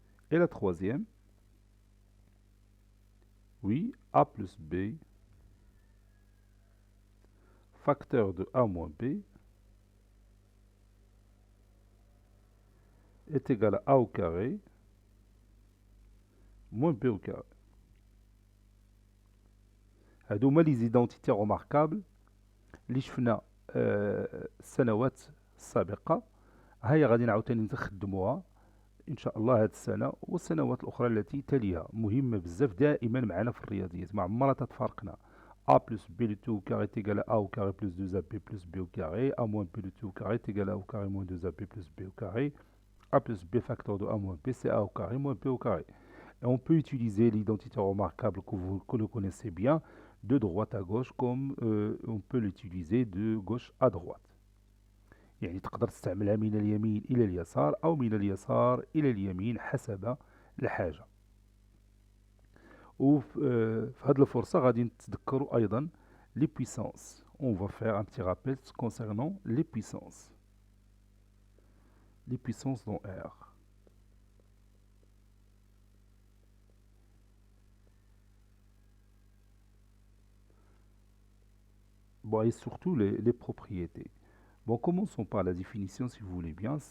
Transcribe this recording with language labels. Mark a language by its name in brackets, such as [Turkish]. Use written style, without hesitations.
[French] Et la troisième, oui, A plus B, facteur de A moins B, est égal à A au carré moins B au carré. [Arabic] هادو هما لي زيدونتيتي روماركابل اللي شفنا السنوات السابقة. هيا غادي نعاوتاني نخدموها ان شاء الله هاد السنة والسنوات الاخرى التي تليها. مهمة بزاف دائما معنا في الرياضيات، ما عمرها تتفارقنا. [French] A plus B le tout au carré est égal à A au carré plus 2AB plus B au carré. A moins B le tout au carré est égal à A au carré moins 2AB plus B au carré. A plus B facteur de A moins B, c'est A au carré moins B au carré. Et on peut utiliser l'identité remarquable que vous connaissez bien de droite à gauche comme on peut l'utiliser de gauche à droite. [Arabic] يعني تقدر تستعملها من اليمين إلى اليسار أو من اليسار إلى اليمين حسب الحاجة. وفي هذه الفرصة غادي نتذكروا أيضا les puissances. [French] On va faire un petit rappel concernant les puissances. Les puissances dans R. Bon, et surtout les propriétés. Bon, commençons par la définition si vous voulez bien.